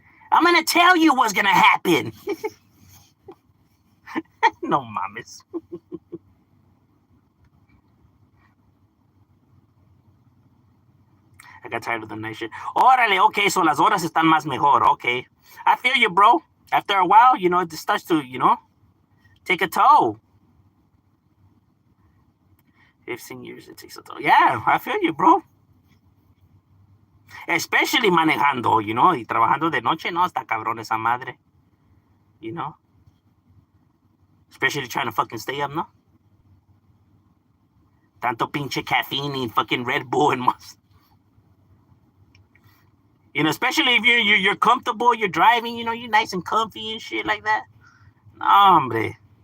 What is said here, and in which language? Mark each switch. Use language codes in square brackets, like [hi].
[en] I'm gonna tell you what's gonna happen. [es] No mames. [en] I got tired of the night shit. [es] Órale, [en] okay, so [es] las horas están más mejor. [en] Okay. I feel you, bro. After a while, it starts to, take a toll. 15 years it takes a toll. Yeah, I feel you, bro. Especially [es] manejando, y trabajando de noche, no, está cabrón esa madre. [en] Especially trying to fucking stay up, no? [es] Tanto pinche [en] caffeine and fucking Red Bull and [es] más. [en] Especially if you're comfortable, you're driving, you're nice and comfy and shit like that. [es] No, hombre.